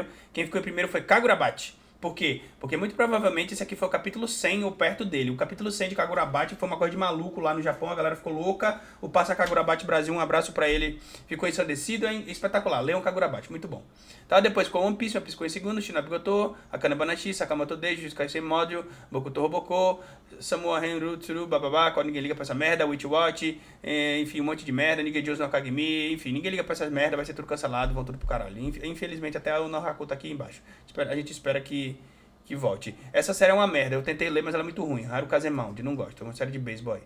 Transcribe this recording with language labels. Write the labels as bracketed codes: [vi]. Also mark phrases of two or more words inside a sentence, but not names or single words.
[pt] Quem ficou em primeiro foi Kagurabachi. Por quê? Porque muito provavelmente esse aqui foi o capítulo 100 ou perto dele. O capítulo 100 de Kagurabachi foi uma coisa de maluco lá no Japão, a galera ficou louca. O Passa Kagurabachi Brasil, um abraço pra ele, ficou ensandecido, hein? Espetacular. Leiam Kagurabachi, muito bom. Tá, depois ficou One Piece ficou em segundo, Shinobi Goto, Akane Banashi, Sakamoto Deji, Jujutsu Module, Bokuto Roboko, Samoa Henru Tsuru, bababá, ninguém liga pra essa merda, Witch Watch, enfim, um monte de merda, ninguém Jones no Kagemi, enfim, ninguém liga pra essas merda, vai ser tudo cancelado, vão tudo pro caralho. Infelizmente até o Nahaku tá aqui embaixo. A gente espera que volte. Essa série é uma merda, eu tentei ler, mas ela é muito ruim. Haru Kazemount, não gosto, é uma série de beisebol aí.